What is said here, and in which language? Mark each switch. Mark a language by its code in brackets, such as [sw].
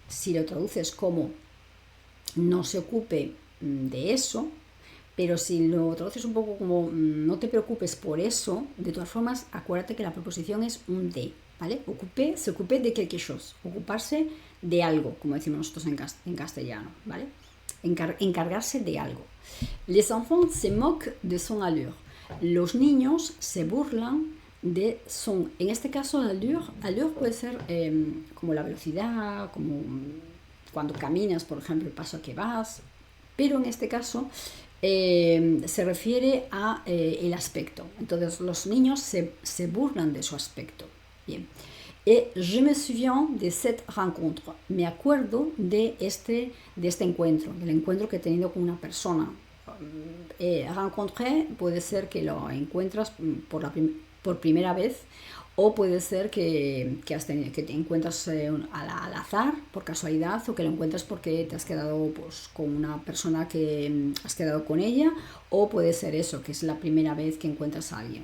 [es] Si lo traduces como no se ocupe de eso, pero si lo traduces un poco como no te preocupes por eso, de todas formas, acuérdate que la preposición es un de, ¿vale? Occuper, se ocupe de [fr] quelque chose, [es] ocuparse de algo, como decimos nosotros en castellano, ¿vale? Encargarse de algo. [fr] Les enfants se moquent de son allure. [es] Los niños se burlan de son, en este caso allure puede ser como la velocidad, como cuando caminas, por ejemplo, el paso que vas, pero en este caso se refiere a el aspecto. Entonces los niños se burlan de su aspecto. Bien. [fr] Et je me souviens de cette rencontre. [es] Me acuerdo de este encuentro, del encuentro que he tenido con una persona. Rencontré puede ser que lo encuentras por primera vez, o puede ser que te encuentras al azar, por casualidad, o que lo encuentras porque te has quedado pues, con una persona que has quedado con ella, o puede ser eso, que es la primera vez que encuentras a alguien.